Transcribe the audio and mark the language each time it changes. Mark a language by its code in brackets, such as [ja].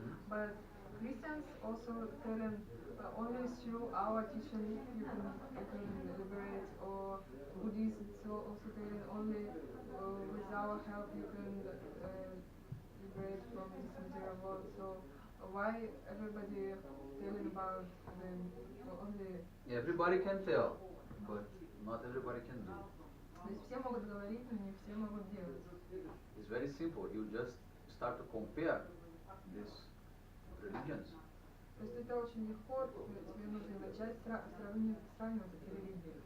[en] But Christians also tell him only through our teaching you can liberate, or Buddhists also tell him only with our help you can liberate from this material world. So why everybody telling about them only? Everybody can tell, but not everybody can do. [ru] То есть все могут говорить, но не все могут делать. [en] It's very simple. You just start to compare these religions. [ru] То есть это очень легко, тебе нужно начать сравнивать эти религии.